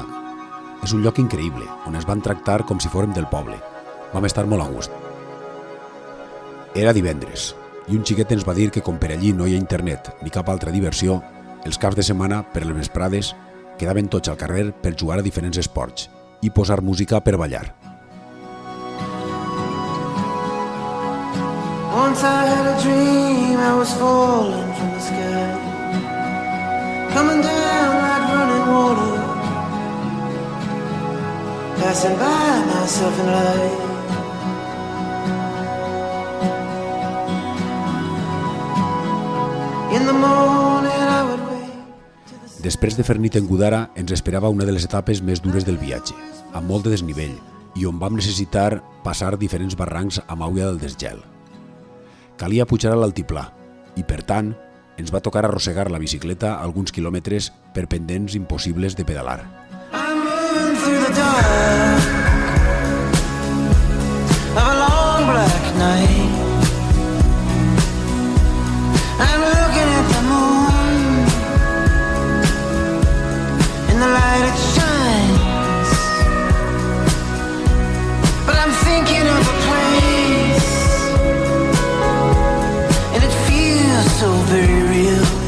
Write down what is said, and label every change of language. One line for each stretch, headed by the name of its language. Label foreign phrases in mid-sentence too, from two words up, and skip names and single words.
Catalan: És un lloc increïble, on ens van tractar com si fórem del poble. Vam estar molt a gust. Era divendres, i un xiquet ens va dir que com per allí no hi ha internet ni cap altra diversió, els caps de setmana, per les vesprades, quedaven tots al carrer per jugar a diferents esports i posar música per ballar.
English: Once I had a dream I was falling from the sky, coming down like running water, passing by myself in light. In the morning I would wait.
Catalan: Després de fer nit en Gudara ens esperava una de les etapes més dures del viatge, amb molt de desnivell, i on vam necessitar passar diferents barrancs amb aigua del desgel. Calia pujar a l'altiplà i, per tant, ens va tocar arrossegar la bicicleta alguns quilòmetres per pendents impossibles de pedalar.
English: I'm moving through the dark of a long black night. I'm looking at the moon and the light it shines, but I'm thinking of a place and it feels so very real.